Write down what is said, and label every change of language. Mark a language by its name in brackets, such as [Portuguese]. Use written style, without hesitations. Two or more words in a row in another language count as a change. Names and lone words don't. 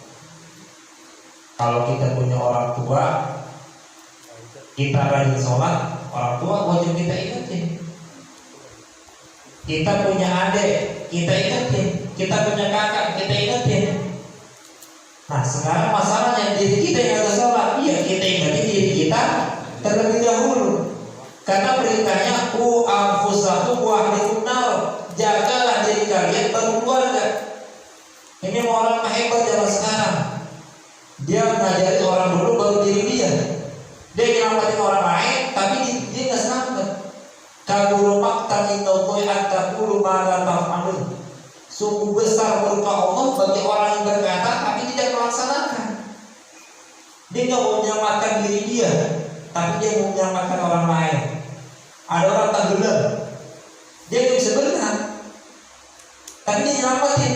[Indonesian] Kalau kita punya orang tua, kita rajin sholat, orang tua wajib kita ingetin. Kita punya adik, kita ingetin. Kita punya kakak, kita ingetin. Nah sekarang masalahnya diri kita yang ada sholat, iya kita ingetin diri kita terlebih dahulu. Karena perintahnya [Arabic] قوا أنفسكم وأهليكم نار, [Indonesian] jagalah diri kalian baru keluarga. Ini orang hebat zaman sekarang. Dia ngajari orang dulu baru diri dia. Dia nyelamatin orang lain, tapi dia nggak selamat. [Arabic] كبر مقتا عند الله أن تقولوا ما لا تفعلون. [Indonesian] Sungguh besar murka Allah bagi orang yang berkata tapi tidak melaksanakan. Dia nggak mau menyelamatkan diri dia, tapi dia mau menyelamatkan orang lain. Ada orang tenggelam, dia nggak bisa berenang, tapi dia nyelamatin.